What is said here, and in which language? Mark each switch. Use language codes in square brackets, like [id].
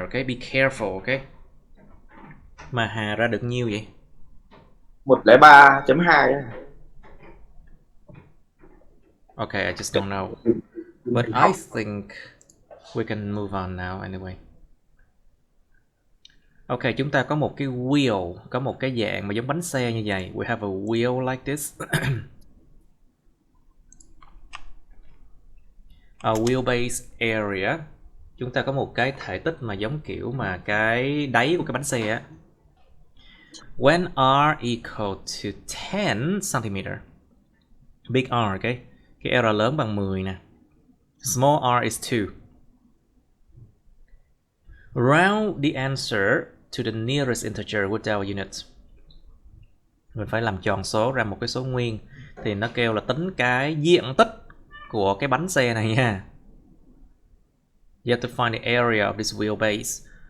[en] Okay, be careful. Okay. [vi] Mà Hà ra được nhiêu vậy? 103.2. [en] Okay, I just don't know. But I think we can move on now anyway. [vi] Ok, chúng ta có một cái wheel, có một cái dạng mà giống bánh xe như vậy. [en] We have a wheel like this. A wheelbase area. [vi] Chúng ta có một cái thể tích mà giống kiểu mà cái đáy của cái bánh xe á. [en] When r equal to 10 cm. Big R, okay? [vi] Cái R lớn bằng 10 nè. [en] Small r is 2. Round the answer to the nearest integer without units. [vi] Mình phải làm tròn số ra một cái số nguyên. Thì nó kêu là tính cái diện tích của cái bánh xe này nha. [en] You have to find the area of this wheelbase.